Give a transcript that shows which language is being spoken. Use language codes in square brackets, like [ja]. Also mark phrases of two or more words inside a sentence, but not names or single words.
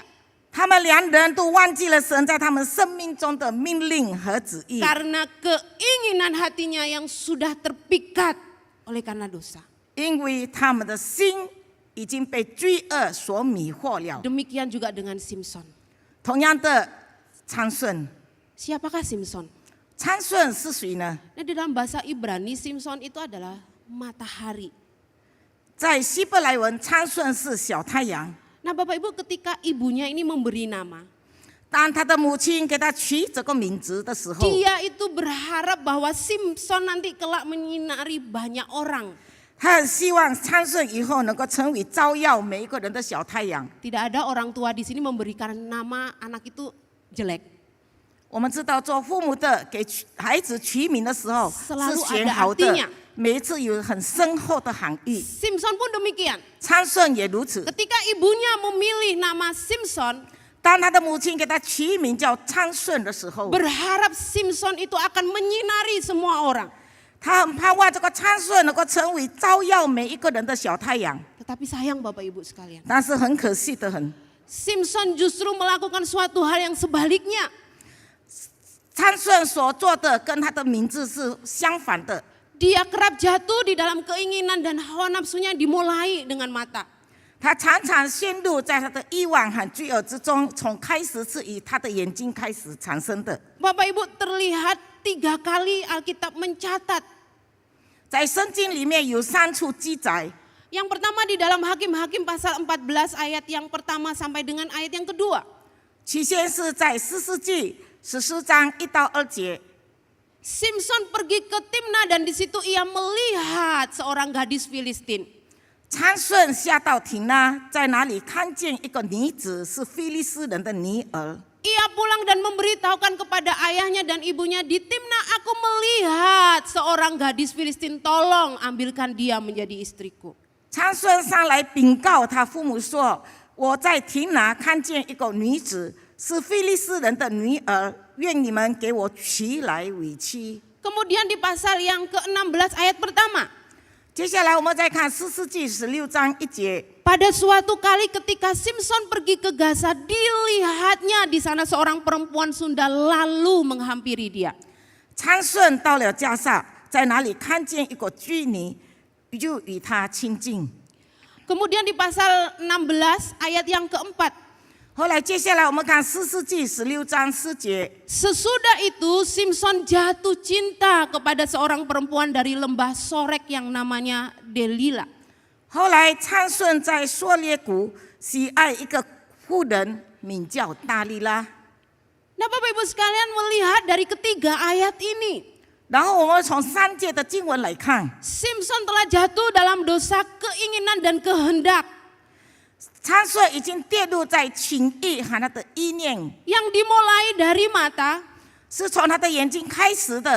[zh] 他们两人都忘记了神在他们生命中的命令和旨意， [id] Karena keinginan hatinya yang sudah terpikat oleh karena dosa. [zh] 因为他们的心已经被罪恶所迷惑了。 [id] Demikian juga dengan Simpson. [zh] 同样的，参孙， [id] Siapakah Simpson? [zh] 参孙是谁呢？ [id] Nah, di dalam bahasa Ibrani, Simpson itu adalah matahari. [zh] 在希伯来文，参孙是小太阳。 [id] Nah Bapak Ibu, ketika ibunya ini memberi nama, [zh] 当他的母亲给他取这个名字的时候， [id] dia itu berharap bahwa Simpson nanti kelak menyinari banyak orang. [zh] 他很希望参孙以后能够成为照耀每一个人的小太阳。 [id] Tidak ada orang tua di sini memberikan nama anak itu jelek. [zh] 我们知道做父母的给孩子取名的时候 [id] Selalu [zh] 是选 [id] ada [zh] 好的 [id] artinya， [zh] 每一次有很深厚的含义。 [id] Simpson pun demikian. [zh] 参孙也如此， [id] Ketika ibunya memilih nama Simpson, [zh] 当他的母亲给他取名叫参孙的时候， [id] berharap Simpson itu akan menyinari semua orang. [zh] 他很盼望这个参孙能够成为照耀每一个人的小太阳。 [id] Tetapi sayang Bapak Ibu sekalian, [zh] 但是很可惜的很， [id] Simpson justru melakukan suatu hal yang sebaliknya. [zh] 参孙所做的跟他的名字是相反的。 [id] Dia kerap jatuh di dalam keinginan dan hawa nafsunya dimulai dengan mata. [zh] 他常常陷入在他的欲望和罪恶之中，从开始是以他的眼睛开始产生的。 [id] Bapak Ibu terlihat 3 kali Alkitab mencatat. [zh] 在圣经里面有3处记载， [id] Yang pertama di dalam Hakim-Hakim pasal 14 ayat yang pertama sampai dengan ayat yang kedua. [zh] 起先是在士师记14章1到2节。 [id] Simpson pergi ke Timna dan di situ ia melihat seorang gadis Filistin. [zh] 参孙下到亭拉，在哪里看见一个女子是非利士人的女儿。 [id] Ia pulang dan memberitahukan kepada ayahnya dan ibunya, di Timna aku melihat seorang gadis Filistin, tolong ambilkan dia menjadi istriku. [zh] 参孙上来禀告他父母说：“我在亭拿看见一个女子，是非利士人的女儿，愿你们给我娶来为妻。” [id] Kemudian di pasal yang ke-16 ayat pertama. [zh] 接下来我们再看士师记16章1节。 [id] Pada suatu kali ketika Simpson pergi ke Gaza, dilihatnya di sana seorang perempuan Sunda lalu menghampiri dia. [zh] 参孙到了加萨，在哪里看见一个妓女，就与她亲近。 [id] Kemudian di pasal 16 ayat yang keempat. [zh] 后来接下来我们看士师记16章4节。 [id] Sesudah itu Simpson jatuh cinta kepada seorang perempuan dari lembah Sorek yang namanya Delila. [zh] 后来参孙在索列谷喜爱一个妇人，名叫大利拉。 [id] Nah Bapak Ibu sekalian melihat dari ketiga ayat ini. [zh] 然后我们从3节的经文来看， [id] Simpson telah jatuh dalam dosa keinginan dan kehendak. [zh] 参孙已经跌入在情欲和他的意念， [id] Yang dimulai dari mata, [zh] 是从他的眼睛开始的，